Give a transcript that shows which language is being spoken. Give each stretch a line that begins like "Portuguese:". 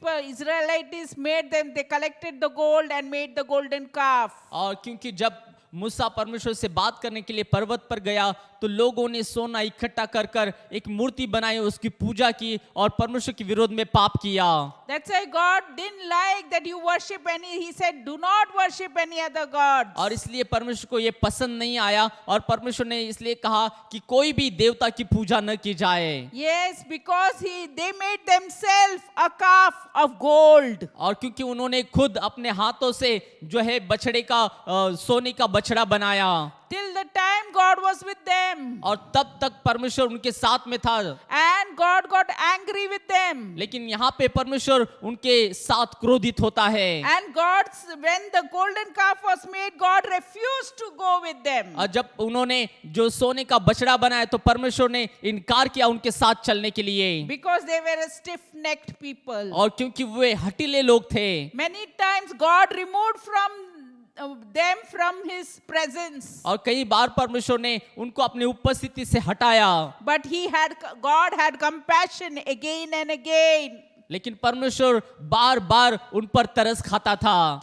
English: Israelites they collected the gold and made the golden calf.
Hindi: और क्योंकि जब मूसा परमेश्वर से बात करने के लिए पर्वत पर गया तो लोगों ने सोना इकट्ठा कर कर एक मूर्ति बनाई, उसकी पूजा की और परमेश्वर के विरोध में पाप किया।
English: That's why God didn't like that you worship any. He said, do not worship any other gods.
Hindi: और इसलिए परमेश्वर को ये पसंद नहीं आया और परमेश्वर ने इसलिए कहा कि कोई भी देवता की पूजा न की जाए।
English: Yes, because they made themselves a calf of gold.
Hindi: और क्योंकि उन्होंने खुद अपने हाथों से जो है बछड़े का सोने का बछड़ा बनाया।
English: Till the time God was with them.
Hindi: और तब तक परमेश्वर उनके साथ में था।
English: And God got angry with them.
Hindi: लेकिन यहाँ पे परमेश्वर उनके साथ क्रोधित होता है।
English: And when the golden calf was made, God refused to go with them.
Hindi: और जब उन्होंने जो सोने का बछड़ा बनाया तो परमेश्वर ने इनकार किया उनके साथ चलने के लिए।
English: Because they were a stiff-necked people.
Hindi: और क्योंकि वे हठीले लोग थे।
English: Many times God removed them from his presence.
Hindi: और कई बार परमेश्वर ने उनको अपनी उपस्थिति से हटाया।
English: But God had compassion again and again.
Hindi: लेकिन परमेश्वर बार बार उन पर तरस खाता था।